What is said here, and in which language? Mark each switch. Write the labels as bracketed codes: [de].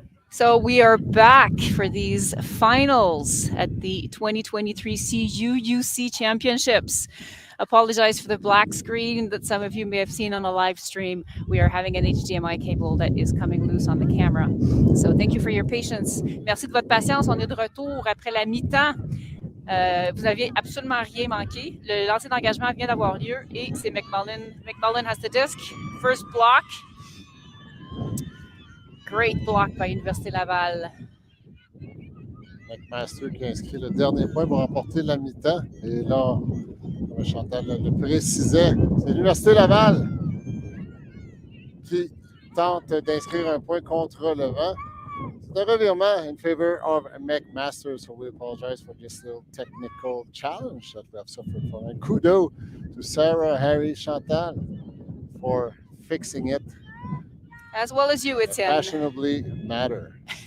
[en] So we are back for these finals at the 2023 CUUC Championships. Apologize for the black screen that some of you may have seen on a live stream. We are having an HDMI cable that is coming loose on the camera. So thank you for your patience. [fr] Merci de votre patience. On est de retour après la mi-temps. Vous n'aviez absolument rien manqué. Le lancer d'engagement vient d'avoir lieu et c'est McMullen. [en] McMullen has the disc. First block. Great block by Université Laval. [fr] McMaster qui a inscrit le dernier point pour remporter la mi-temps. Et là, comme Chantal le précisait, c'est l'Université Laval qui tente d'inscrire un point contre le vent. C'est un revirement [en] in favor of McMaster, so we apologize for this little technical challenge that we have suffered from. And kudos to Sarah, Harry, Chantal for fixing it. As well as you, Etienne. Fashionably matter.